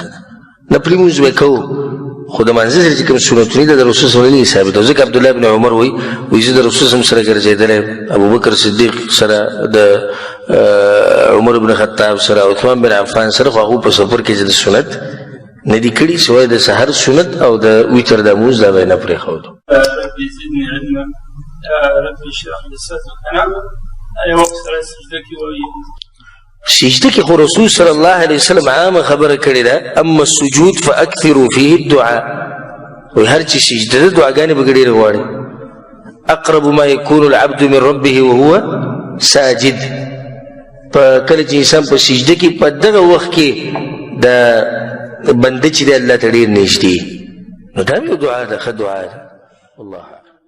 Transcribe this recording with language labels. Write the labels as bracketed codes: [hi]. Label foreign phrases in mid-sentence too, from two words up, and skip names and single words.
[ps] نفلي مونځ به کوو خو د مانځه سره چې کوم سنتونه دي د رسول [ar] صلی الله علیه وسلم [ps] ثابت او ځکه عبدالله بن عمر وایي زه د رسول [ar] صلی الله علیه وسلم [ps] سره ګرځېدلی ابوبکر صدیق سره د عمر بن خطاب سره عثمان بن عفان سره خو هغو په سفر کې چې د سنت نه دي کړي سوای د سحر سنت او د ویتر د مونځ دا به یې نه پرېښودو. [ar] ربي زدني علما ربي اشرح لي صدري. [ps] اي وقت سره سجده کې وایي سجده کې خو رسول [ar] صلی الله علیه وسلم [ps] عامه خبره کړې ده [ar] اما السجود فاکثروا فيه الدعاء. [ps] وایي هر چې سجده ده دعاګانې به ډېرې غواړي. [ar] اقرب ما يكون العبد من ربه وهو ساجد. [ps] په کله چې انسان په سجده کې په دغه وخت کې د بنده چې دی الله ته ډېر نږدې نو دا یو دعا ده ښه دعا ده. والله